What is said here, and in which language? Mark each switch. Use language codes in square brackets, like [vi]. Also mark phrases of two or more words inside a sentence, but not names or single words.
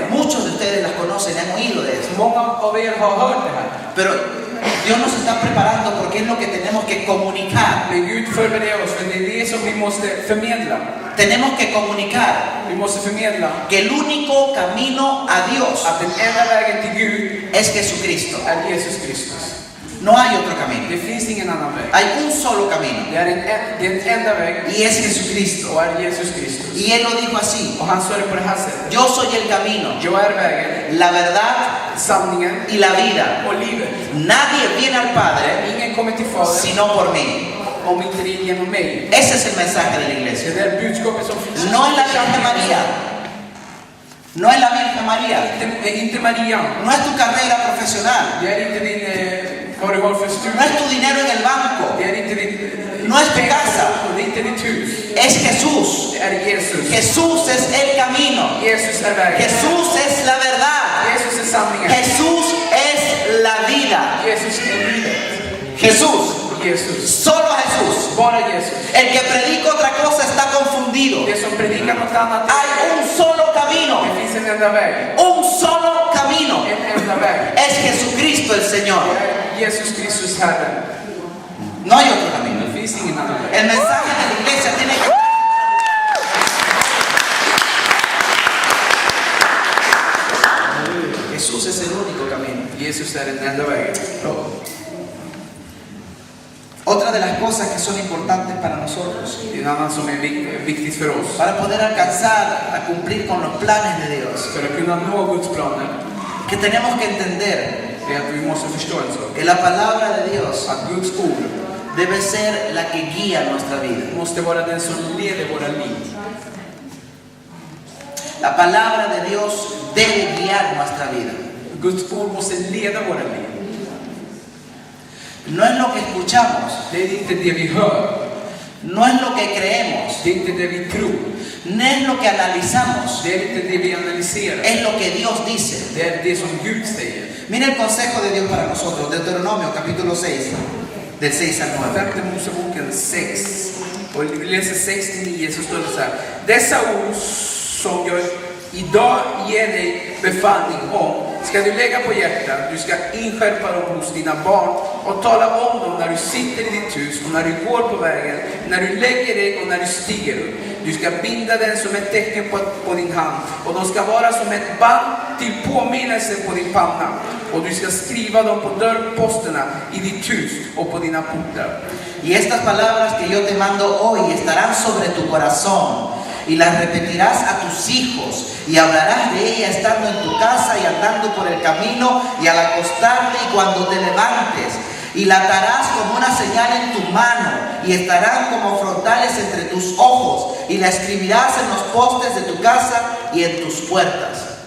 [es] Muchos de ustedes las conocen, han oído de eso. [sv] Många av er har hört det här. [es] Pero Dios nos está preparando porque es lo que tenemos que comunicar. [sv] Men Gud förbereder oss för det är det som vi måste förmedla. [es] Tenemos que comunicar [sv] Vi måste förmedla [es] que el único camino a Dios [sv] att den enda vägen till Gud [es] es Jesucristo. [sv] är Jesus Kristus. [es] No hay otro camino. [sv] Det finns ingen annan väg. [es] Hay un solo camino [sv] Det är en enda väg [es] y es Jesucristo. [sv] och är Jesus Kristus. [es] Y Él lo dijo así: [sv] Och han sa det på det här sättet. [es] yo soy el camino, [sv] Jag är vägen, [es] la verdad [sv] sanningen [es] y la vida. [sv] och livet. [es] Nadie viene al Padre [sv] Ingen kommer till Fadern [es] sino por mí. [sv] om inte det är genom mig. [es] Ese es el mensaje de la iglesia. [sv] Det är budskapet som finns. [es] No es la Virgen María. No es la Virgen María. [sv] Inte Maria. [es] No es tu carrera profesional. [sv] Det är inte din vad du har för [es] no [sv] studier. [es] es tu dinero en el banco, [sv] Det är inte ditt [es] no es tu casa, [sv] det är inte ditt hus. [es] es Jesús. [sv] Det är Jesus. [es] Jesús es el camino. [sv] Jesus är vägen. [es] Jesús es la verdad. [sv] Jesus är sanningen. [es] Jesús es la vida. [sv] Jesus är livet. [es] Jesús, [sv] Jesus. [es] solo Jesús. [sv] Bara Jesus. [es] El que predica otra cosa está confundido. [sv] Det som predikar något annat. [es] Hay un solo camino. [sv] Det finns en enda väg. [es] Un solo camino. [sv] En enda väg. [es] Es Jesucristo el Señor. [sv] Det är Jesus Kristus Herren. [es] No hay otro camino. [sv] Det finns ingen annan väg. [es] El mensaje de la iglesia tiene que... Jesús es el único camino. [sv] Jesus är den enda vägen. [es] Otra de las cosas que son importantes para nosotros, [sv] Det är en annan som är viktigt för oss. [es] para poder alcanzar a cumplir con los planes de Dios, [sv] För att kunna nå Guds planer, [es] que tenemos que entender [sv] det är att vi måste förstå en sak. [es] que la palabra de Dios [sv] Att Guds ord [es] debe ser la que guía nuestra vida. [sv] måste vara den som leder våra liv. [es] La palabra de Dios debe guiar nuestra vida. [sv] Guds ord måste leda våra liv. [es] No es lo que escuchamos, [sv] Det är inte det vi hör. [es] no es lo que creemos, [sv] Det är inte det vi tror. [es] no es lo que analizamos, [sv] Det är inte det vi analyserar. [es] es lo que Dios dice. [sv] Det är det som Gud säger. [es] Mira el consejo de Dios para nosotros, Deuteronomio capítulo 6, del 6 al 9. [sv] Femte Moseboken 6. Och vi läser 6-9 så står det så här. Dessa ord som jag idag ger dig befallning om ska du lägga på hjärtat. Du ska inskärpa dem hos dina barn och tala om dem när du sitter i ditt hus och när du går på vägen, när du lägger dig och när du stiger upp. Du ska binda den som ett tecken på din hand och de ska vara som ett band till påminnelse på din panna. Och du ska skriva dem på dörrposterna i ditt hus och på dina portar. [es] Y estas palabras que yo te mando hoy estarán sobre tu corazón y las repetirás a tus hijos y hablarás de ella estando en tu casa y andando por el camino y al acostarte y cuando te levantes, y la atarás como una señal en tu mano y estarán como frontales entre tus ojos y la escribirás en los postes de tu casa y en tus puertas.